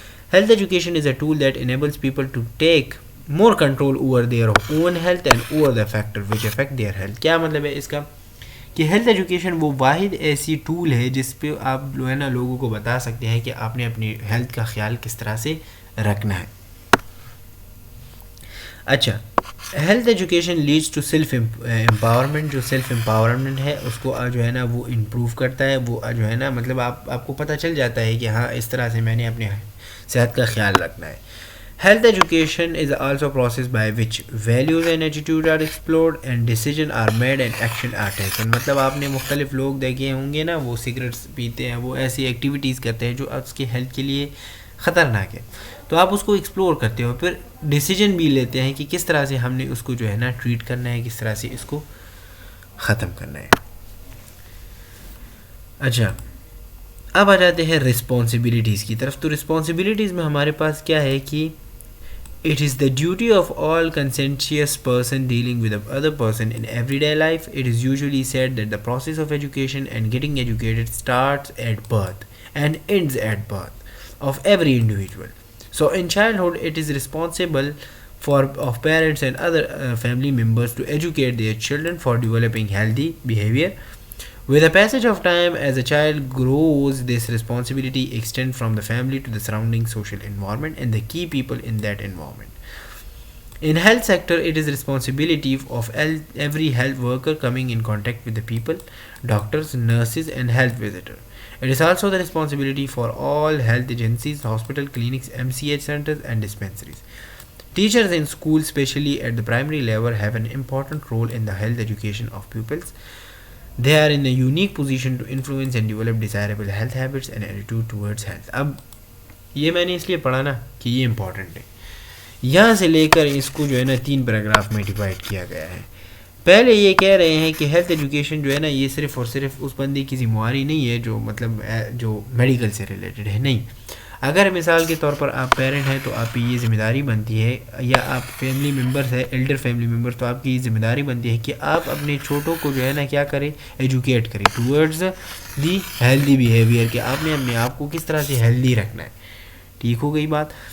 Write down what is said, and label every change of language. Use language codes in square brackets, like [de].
[en] Health education is a tool that enables people to take more control over their own health and over the factors which affect their health. [ur] کیا مطلب ہے اس کا؟ کہ health education وہ واحد ایسی tool ہے جس پہ آپ جو ہے نا لوگوں کو بتا سکتے ہیں کہ آپ نے اپنی ہیلتھ کا خیال کس طرح سے رکھنا ہے. [en] اچھا، health education leads to self empowerment. [ur] جو سیلف امپاورمنٹ ہے اس کو جو ہے نا وہ امپروو کرتا ہے. وہ جو ہے نا مطلب آپ کو پتہ چل جاتا ہے کہ ہاں اس طرح سے میں نے اپنے صحت کا خیال رکھنا ہے. [en] Health education is also a process by which values and attitudes are explored and decisions are made and action are taken. [ur] مطلب آپ نے مختلف لوگ دیکھے ہوں گے نا، وہ سگریٹس پیتے ہیں، وہ ایسی ایکٹیویٹیز کرتے ہیں جو اس کے ہیلتھ کے لیے خطرناک ہے. تو آپ اس کو ایکسپلور کرتے ہو، پھر ڈیسیجن بھی لیتے ہیں کہ کس طرح سے ہم نے اس کو جو ہے نا ٹریٹ کرنا ہے، کس طرح سے اس کو ختم کرنا ہے. اچھا، اب آ جاتے ہیں رسپانسبلٹیز کی طرف. تو رسپانسبلٹیز میں ہمارے پاس کیا ہے کہ [en] it is the duty of all conscientious person dealing with other person in everyday life. It is usually said that the process of education and getting educated starts at birth and ends at birth of every individual. So in childhood it is responsible of parents and other family members to educate their children for developing healthy behavior. With the passage of time, as a child grows, this responsibility extends from the family to the surrounding social environment and the key people in that environment. In health sector, it is responsibility of every health worker coming in contact with the people, doctors, nurses, and health visitors. It is also the responsibility for all health agencies, hospital, clinics, MCH centers, and dispensaries. Teachers in schools, especially at the primary level, have an important role in the health education of pupils. They are in a unique position to influence and develop desirable health habits and attitude towards health. [ur] اب یہ میں نے اس لیے پڑھا نا کہ یہ important ہے. یہاں سے لے کر اس کو جو ہے نا 3 پیراگراف میں ڈیوائڈ کیا گیا ہے. پہلے یہ کہہ رہے ہیں کہ ہیلتھ ایجوکیشن جو ہے نا یہ صرف اور صرف اس بندے کی ذمہ داری نہیں ہے جو مطلب جو میڈیکل سے ریلیٹڈ ہے. نہیں، اگر مثال کے طور پر آپ پیرنٹ ہیں تو آپ کی یہ ذمہ داری بنتی ہے، یا آپ فیملی ممبرس ہیں، ایلڈر فیملی ممبر، تو آپ کی یہ ذمہ داری بنتی ہے کہ آپ اپنے چھوٹوں کو جو ہے نا کیا کریں، ایجوکیٹ کریں [en] towards the healthy behaviour, [ur] کہ آپ نے اپنے آپ کو کس طرح سے ہیلدی رکھنا ہے. ٹھیک ہو گئی بات.